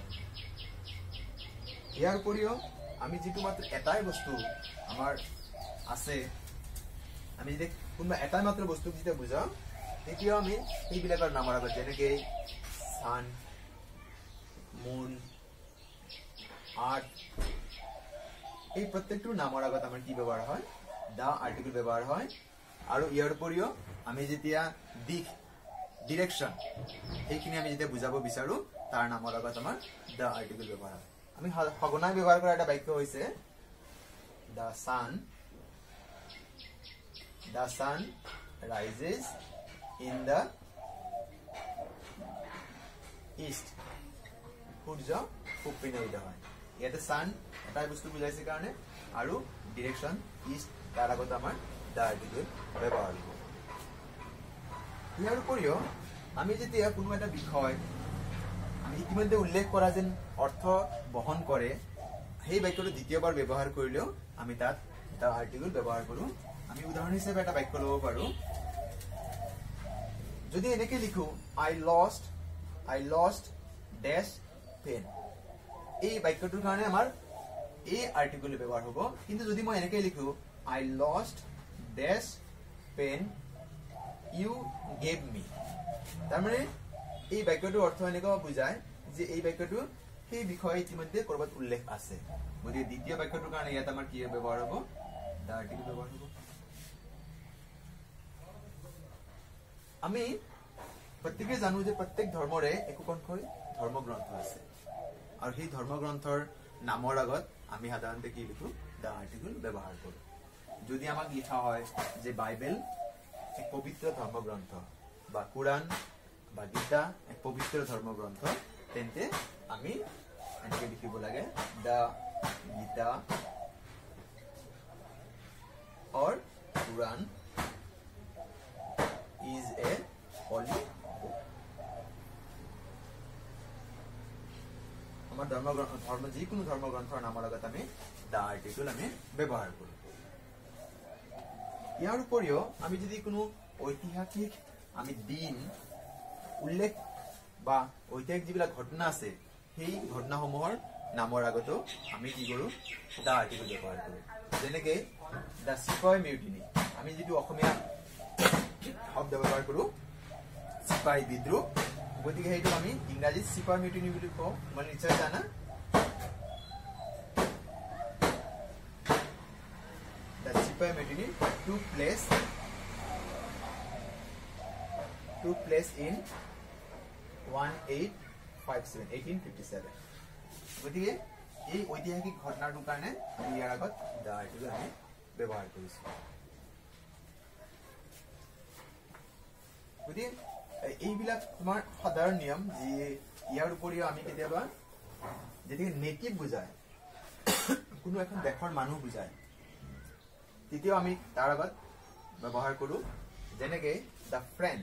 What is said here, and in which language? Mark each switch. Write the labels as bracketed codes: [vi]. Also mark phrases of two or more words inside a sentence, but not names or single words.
[as] ইয়াৰ উপৰিও আমি যেটো মাত্ৰ এটাই বস্তু আমাৰ আছে আমি যদি কোনবা এটাই মাত্ৰ বস্তু যেতিয়া বুজাও তেতিয়া আমি এইবিলাকৰ নামৰ আগত যেনেকৈ [en] sun moon earth [as] এই প্ৰত্যেকটো নামৰ আগত আমাৰ কি ব্যৱহাৰ হয় [en] the article [as] ব্যৱহাৰ হয়। আৰু ইয়াৰ উপৰিও আমি যেতিয়া দিশ ডিৰেকশন এইখিনি আমি যেতিয়া বুজাব বিচাৰো তাৰ নামৰ আগত আমাৰ [en] the article [as] ব্যৱহাৰ হয়। আমি সঘনাই ব্যৱহাৰ কৰা এটা বাক্য হৈছে [en] the sun rises in the east. [as] সূৰ্য পূব পিনে উদয় হয়। ইয়াতে সান এটাই বস্তু বুজাইছে কাৰণে আৰু [en] direction east [as] তাৰ আগত আমাৰ [en] the article [as] ব্যৱহাৰ হ'ব। ইয়াৰ উপৰিও আমি যেতিয়া কোনো এটা বিষয় আমি ইতিমধ্যে উল্লেখ কৰা যেন অৰ্থ বহন কৰে সেই বাক্যটো দ্বিতীয়বাৰ ব্যৱহাৰ কৰিলেও আমি তাত [en] the article [as] ব্যৱহাৰ কৰো। আমি উদাহৰণ হিচাপে এটা বাক্য ল'ব পাৰো যদি এনেকে লিখো [en] I lost dash pen [as] এই বাক্যটোৰ কাৰণে আমাৰ এই আৰ্টিকেল ব্যৱহাৰ হ'ব। কিন্তু যদি মই এনেকে লিখো [en] I lost dash pen you gave me [as] তাৰমানে এই বাক্যটোৰ অৰ্থ এনেকুৱা বুজায় যে এই বাক্যটো সেই বিষয়ে ইতিমধ্যে কৰবাত উল্লেখ আছে। গতিকে দ্বিতীয় বাক্যটোৰ কাৰণে ইয়াত আমাৰ কি ব্যৱহাৰ হ'ব [en] the article [as] ব্যৱহাৰ হ'ব। আমি প্ৰত্যেকে জানো যে প্ৰত্যেক ধৰ্মৰে একোখনকৈ ধৰ্মগ্ৰন্থ আছে আৰু সেই ধৰ্মগ্ৰন্থৰ নামৰ আগত আমি সাধাৰণতে কি লিখো [en] the article [as] ব্যৱহাৰ কৰো। যদি আমাক লিখা হয় যে বাইবেল এক পবিত্ৰ ধৰ্মগ্ৰন্থ বা কুৰাণ বা গীতা এক পবিত্ৰ ধৰ্মগ্ৰন্থ তেন্তে আমি এনেকে লিখিব লাগে [en] the Gita or Quran is a holy book. [as] আমাৰ ধৰ্ম যিকোনো ধৰ্মগ্ৰন্থৰ নামৰ আগত আমি [en] the article [as] আমি ব্যৱহাৰ কৰো। ইয়াৰ উপৰিও আমি যদি কোনো ঐতিহাসিক আমি দিন উল্লেখ বা ঐতিহাসিক যিবিলাক ঘটনা আছে সেই ঘটনাসমূহৰ নামৰ আগতো আমি কি কৰো [en] the article [as] ব্যৱহাৰ কৰো। যেনেকে [en] the Sepoy Mutiny [as] আমি যেটো অসমীয়া শব্দ ব্যৱহাৰ কৰো চিপাহী বিদ্ৰোহ গতিকে সেইটো আমি ইংৰাজীত [en] Sepoy Mutiny [as] বুলি কওঁ। মানে নিশ্চয় জানা [en] the Sepoy Mutiny took place in 1857 [as] গতিকে এই ঐতিহাসিক ঘটনাটোৰ কাৰণে আমি ইয়াৰ আগত [en] the article [as] আমি ব্যৱহাৰ কৰিছো। গতিকে এইবিলাক তোমাৰ সাধাৰণ নিয়ম যি ইয়াৰ উপৰিও আমি কেতিয়াবা যেতিয়া নেটিভ বুজায় কোনো এখন দেশৰ মানুহ বুজায় তেতিয়াও আমি তাৰ আগত ব্যৱহাৰ কৰো যেনেকে [en] the French.